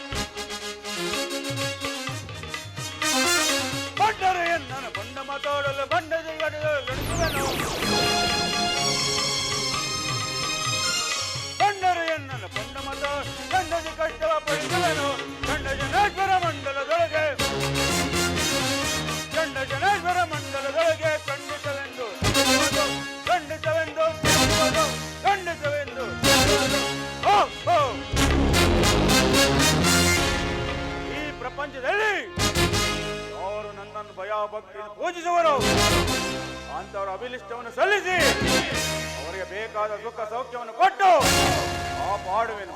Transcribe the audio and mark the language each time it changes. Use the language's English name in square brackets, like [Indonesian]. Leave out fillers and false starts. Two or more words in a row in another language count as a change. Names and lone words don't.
[Kannada] ಬಂಡರು ಎನ್ನನು ಬಂಡ ಮಾತಾಡಲು ಬಂಡದ ಗಡಿಸುವನು ಬಂಡರು ಎನ್ನನು ಬಂಡ ಮತ ಗಂಡದ ಕಷ್ಟವ ಪಡಿಸುವನು ಗಂಡ ಜನೇಶ್ವರ ಮಂಡಲದೊಳಗೆ ಗಂಡ ಜನೇಶ್ವರ ಮಂಡಲದೊಳಗೆ ಖಂಡಿತವೆಂದು ಖಂಡಿತವೆಂದು ಖಂಡಿತವೆಂದು ಈ ಪ್ರಪಂಚದಲ್ಲಿ ಅವರು ನನ್ನನ್ನು ಭಯಭಕ್ತಿಯನ್ನು ಪೂಜಿಸುವರು ಅಂತವರ ಅಭಿಲಿಷ್ಟವನ್ನು ಸಲ್ಲಿಸಿ ಅವರಿಗೆ ಬೇಕಾದ ಸುಖ ಸೌಖ್ಯವನ್ನು ಕೊಟ್ಟು ಕಾಪಾಡುವೆನು.